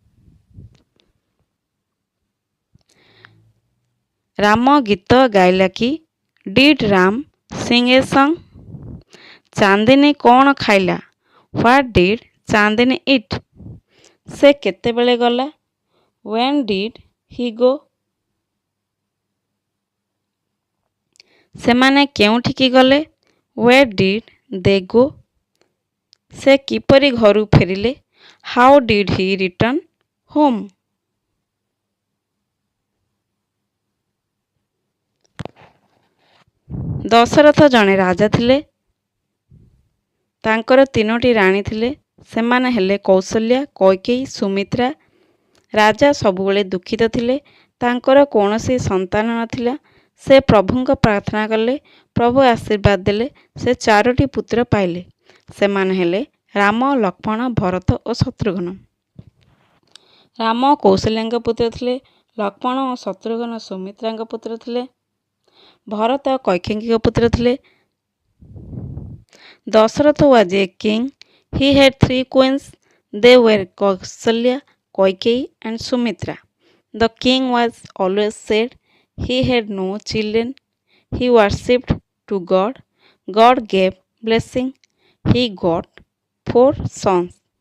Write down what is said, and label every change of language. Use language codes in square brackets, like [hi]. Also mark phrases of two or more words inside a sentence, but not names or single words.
[or] ରାମ ଗୀତ ଗାଇଲା କି? [en] Did Ram sing a song? [or] ଚାନ୍ଦିନୀ କ'ଣ ଖାଇଲା? [en] What did Chandini eat? [or] ସେ କେତେବେଳେ ଗଲା? [en] When did he go? [or] ସେମାନେ କେଉଁଠିକି ଗଲେ? [en] Where did they go? [or] ସେ କିପରି ଘରୁ ଫେରିଲେ? [en] How did he return home? [or] ଦଶରଥ ଜଣେ ରାଜା ଥିଲେ। ତାଙ୍କର 3ଟି ରାଣୀ ଥିଲେ। ସେମାନେ ହେଲେ କୌଶଲ୍ୟା, କୈକେୟୀ, ସୁମିତ୍ରା। ରାଜା ସବୁବେଳେ ଦୁଃଖିତ ଥିଲେ। ତାଙ୍କର କୌଣସି ସନ୍ତାନ ନଥିଲା। ସେ ପ୍ରଭୁଙ୍କ ପ୍ରାର୍ଥନା କଲେ। ପ୍ରଭୁ ଆଶୀର୍ବାଦ ଦେଲେ। ସେ 4ଟି ପୁତ୍ର ପାଇଲେ। ସେମାନେ ହେଲେ ରାମ, ଲକ୍ଷ୍ମଣ, ଭରତ ଓ ଶତ୍ରୁଘ୍ନ। ରାମ କୌଶଲ୍ୟାଙ୍କ ପୁତ୍ର ଥିଲେ। ଲକ୍ଷ୍ମଣ ଓ ଶତ୍ରୁଘ୍ନ ସୁମିତ୍ରାଙ୍କ ପୁତ୍ର ଥିଲେ। ଭରତ କୈକେୟୀଙ୍କ ପୁତ୍ର ଥିଲେ। ଦଶରଥ [en] was a king. He had 3 queens. They were Kausalya, Kaikeyi and Sumitra. The king was always sad. He had no children. He worshipped to God. God gave blessing. He got 4 sons.